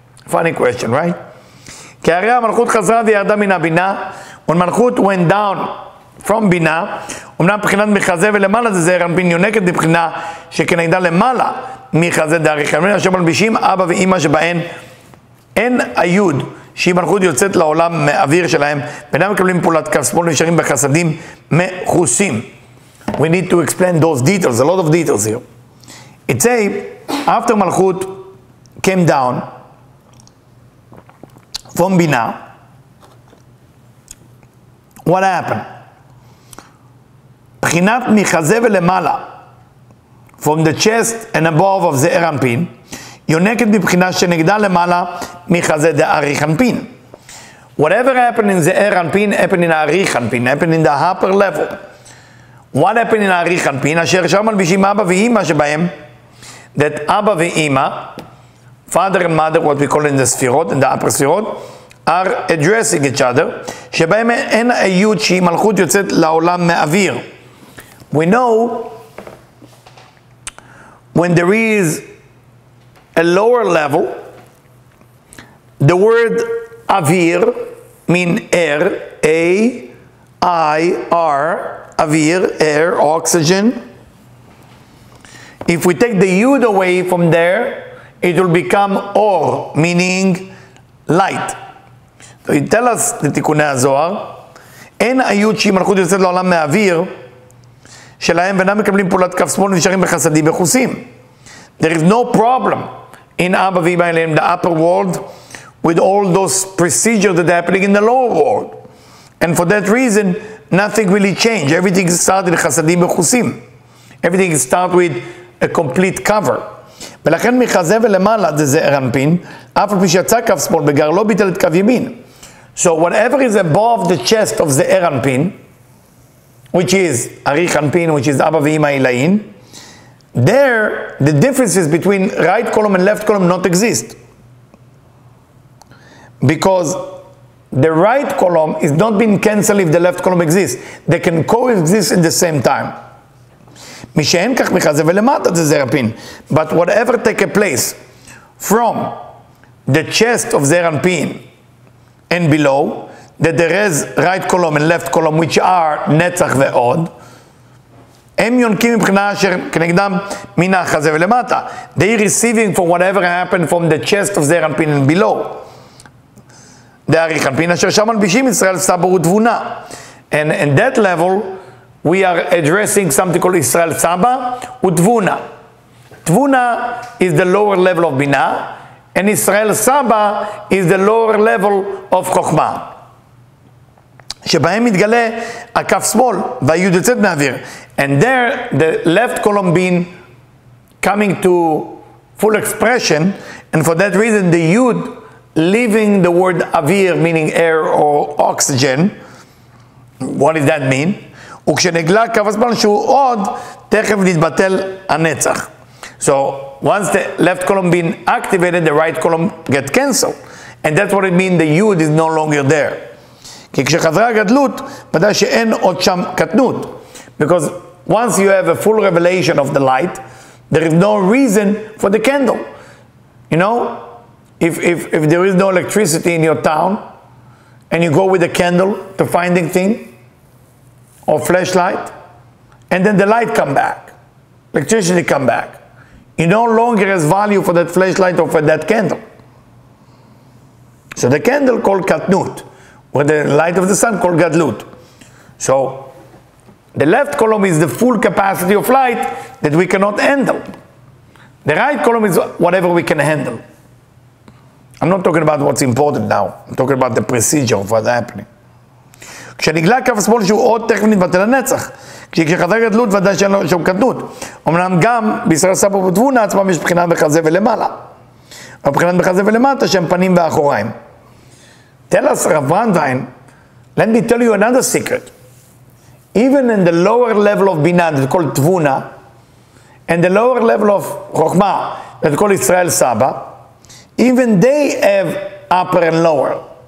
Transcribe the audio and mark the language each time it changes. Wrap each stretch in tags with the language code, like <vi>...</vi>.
<en>Funny question, right?</en> <he>כי הרי המלכות חזרה וירדה מן הבינה,</he> <en>when מלכות went down from בינה,</en> <he>אמנם מבחינת מחזה ולמעלה זה זעיר אנפין יונקת מבחינה שכנגדה למעלה מחזה דאריך. אשר מלבישים אבא ואמא שבהן אין היוד, שהיא מלכות יוצאת לעולם מהאוויר שלהם, ואינם מקבלים פעולת כף שמאל ונשארים בחסדים מכוסים.</he> <en>We need to explain those details, a lot of details here. It say, after Malchut came down from Binah, what happened?</en> <he>בחינת מחזה ולמעלה,</he> <en>from the chest and above of</en> <he>זעיר אנפין, יונקת מבחינה שנגדה למעלה מחזה דאריך אנפין.</he> <en>Whatever happened in Ze'er Anpin happened in Arich Anpin, happened in the upper level. What happened in Arich Anpin? Asher</en> <he>שם מלבישים אבא ואמא שבהם,</he> <en>that אבא ואמא, father and mother, what we call in the Sfirot, in the upper Sfirot, are addressing each other,</en> <he>שבהם אין היוד שהיא מלכות יוצאת לעולם מאוויר.</he> <en>We know when there is a lower level, the word avir mean air, A-I-R, avir, air, oxygen. If we take the yud away from there, it will become or, meaning light. So it tells us, the Tikkunei Zohar,</en> <he>אין היוד שהיא מלכות יוצאת לעולם מהאוויר, שלהם ואינם מקבלים פעולת כף שמאל ונשארים בחסדים וחוסים.</he> <en>There is no problem in Abba V'Ima in the upper world with all those procedures that are happening in the lower world. And for that reason, nothing really changed. Everything started in חסדים וחוסים. Everything started with a complete cover.</en> <he>ולכן מחזה ולמעלה זה זעיר אנפין, אף על פי שיצא כף שמאל בגר לא ביטל את כף ימין.</he> <en>So whatever is above the chest of זעיר אנפין, which is Arich Anpin, which is Abba V'Ima Ilayin, there the differences between right column and left column not exist. Because the right column is not being cancelled if the left column exists. They can coexist in the same time. But whatever take a place from the chest of זעיר אנפין and below, that there is right column and left column which are נצח ועוד,</en> <he>הם יונקים מבחינה אשר כנגדם מן החזה ולמטה.</he> <en>They receiving for whatever happened from the chest of זעיר אנפין and below.</en> <he>דאריך אנפין אשר שם מלבישים ישראל סבא ותבונה.</he> <en>And in that level we are addressing something called ישראל סבא ותבונה. תבונה is the lower level of בינה, and ישראל סבא is the lower level of חוכמה.</en> <he>שבהם מתגלה הכף שמאל והיוד יוצאת מהאוויר.</he> <en>And there the left column being coming to full expression, and for that reason the yud leaving the word avir, meaning air or oxygen. What does that mean?</en> <he>וכשנגלה כף השמאל שהוא עוד, תכף נתבטל הנצח.</he> <en>So once the left column being activated, the right column get cancelled. And that's what it means, the yud is no longer there. כי כשחזרה הגדלות, ודאי שאין עוד שם קטנות. Because once you have a full revelation of the light, there is no reason for the candle. You know, if there is no electricity in your town, and you go with a candle to finding thing, or flashlight, and then the light come back, electricity come back, you no longer has value for that flashlight or for that candle. So the candle called katnut, or the light of the sun called gadlut. So the left column is the full capacity of light that we cannot handle. The right column is whatever we can handle. I'm not talking about what's important now. I'm talking about the procedure of what's happening.</en> <he>כשנגלה כף השמאל שהוא עוד, תכף נתבטל הנצח. כשחזרה גדלות ודאי שאין לו שום קטנות. אמנם גם בישראל סבא ותבונה עצמם יש בחינת בחזה ולמעלה. או בחינת בחזה ולמטה שהם פנים ואחוריים.</he> <en>Tell us, Rav Brandwein, let me tell you another secret. Even in the lower level of Binah, that's called Tvuna, and the lower level of Chokhmah, that's called Israel Saba, even they have upper and lower.</en>